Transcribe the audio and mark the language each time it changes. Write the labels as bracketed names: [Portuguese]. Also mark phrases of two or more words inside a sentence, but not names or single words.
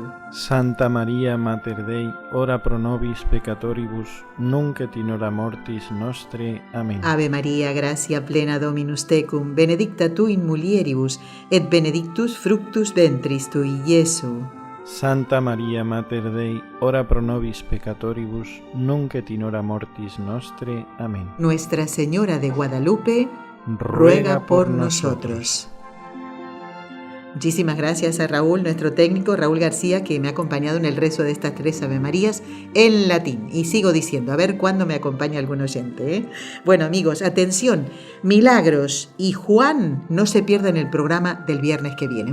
[Latin] Santa Maria, Mater Dei, ora pro nobis peccatoribus, nunc et in hora mortis nostre. Amén. Ave María, gracia plena Dominus tecum, benedicta tu in mulieribus et benedictus fructus ventris tui, Iesu. Santa Maria, Mater Dei, ora pro nobis peccatoribus, nunc et in hora mortis nostre. Amén. [Spanish] Nuestra Señora de Guadalupe, ruega por nosotros. Muchísimas gracias a Raúl, nuestro técnico, Raúl García, que me ha acompañado en el rezo de estas 3 Ave Marías en latín. Y sigo diciendo, a ver cuándo me acompaña algún oyente. Bueno, amigos, atención, Milagros y Juan no se pierdan el programa del viernes que viene.